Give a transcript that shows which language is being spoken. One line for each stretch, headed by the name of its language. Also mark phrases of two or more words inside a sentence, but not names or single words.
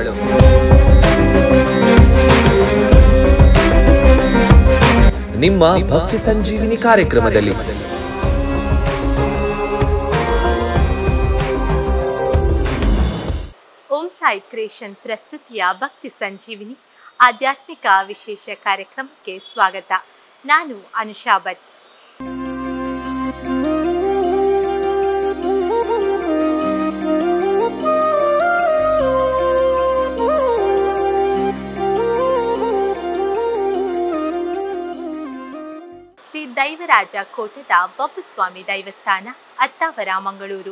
Kannada: ನಿಮ್ಮ ಭಕ್ತಿ ಸಂಜೀವಿನಿ ಕಾರ್ಯಕ್ರಮದಲ್ಲಿ ಓಂ ಸಾಯಿ ಕ್ರಿಯೇಷನ್ ಪ್ರಸ್ತುತಿಯ ಭಕ್ತಿ ಸಂಜೀವಿನಿ ಆಧ್ಯಾತ್ಮಿಕ ವಿಶೇಷ ಕಾರ್ಯಕ್ರಮಕ್ಕೆ ಸ್ವಾಗತ. ನಾನು ಅನುಷಾ ಭಟ್. ಶ್ರೀ ದೈವರಾಜ ಕೋಟೆದ ಬಬ್ಬು ಸ್ವಾಮಿ ದೈವಸ್ಥಾನ, ಅತ್ತಾವರ, ಮಂಗಳೂರು.